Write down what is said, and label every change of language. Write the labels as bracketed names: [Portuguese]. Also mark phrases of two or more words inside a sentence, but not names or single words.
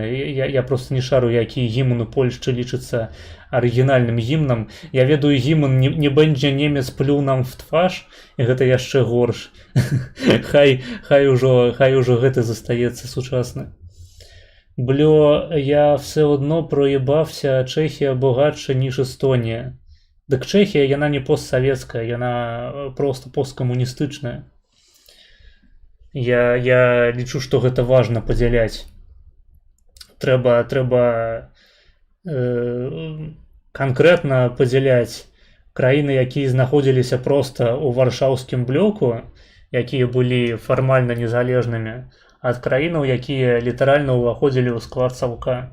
[Belarusian] Я просто не шару, які гімн у Польшчы лічыцца арыгінальным гімнам. Я ведаю гімн [Polish] «Nie będzie Niemiec pluł nam w twarz», [Belarusian] і гэта яшчэ горш. Хай ужо гэта застаецца сучасны. Блё, [Ukrainian] я все одно проебався, Чехія богатша, ніж Естонія. [Belarusian] Дык Чехія, яна не постсавецкая, яна просто посткамуністычная. Я лічу, што гэта важна падзяляць. Трэба канкрэтна падзяляць краіны, якія знаходзіліся проста ў варшаўскім блоку, якія былі фармальна незалежнымі, ад краінаў, якія літаральна ўваходзілі ў склад саўка.